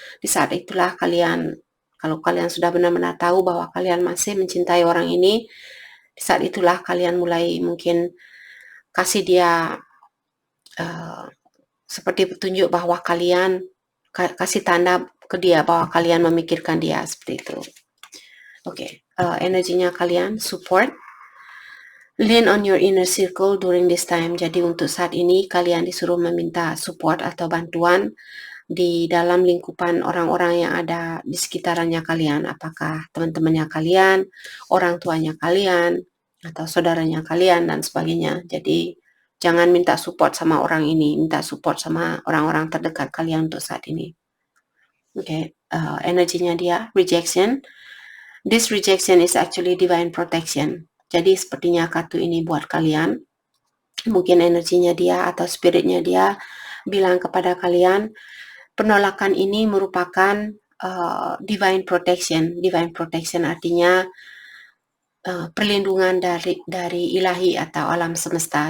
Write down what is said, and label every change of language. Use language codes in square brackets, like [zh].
[id] Di saat itulah kalian, kalau kalian sudah benar-benar tahu bahwa kalian masih mencintai orang ini, di saat itulah kalian mulai mungkin kasih dia seperti petunjuk bahwa kalian kasih tanda ke dia bahwa kalian memikirkan dia, seperti itu. Oke, energinya kalian support. [en] Lean on your inner circle during this time. [id] Jadi untuk saat ini kalian disuruh meminta support atau bantuan di dalam lingkupan orang-orang yang ada di sekitarannya kalian. Apakah teman-temannya kalian, orang tuanya kalian, atau saudaranya kalian, dan sebagainya. Jadi jangan minta support sama orang ini, minta support sama orang-orang terdekat kalian untuk saat ini. Oke, energinya dia, rejection. [en] This rejection is actually divine protection. [id] Jadi sepertinya kartu ini buat kalian. Mungkin energinya dia atau spiritnya dia bilang kepada kalian, penolakan ini merupakan divine protection. Divine protection artinya perlindungan dari ilahi atau alam semesta.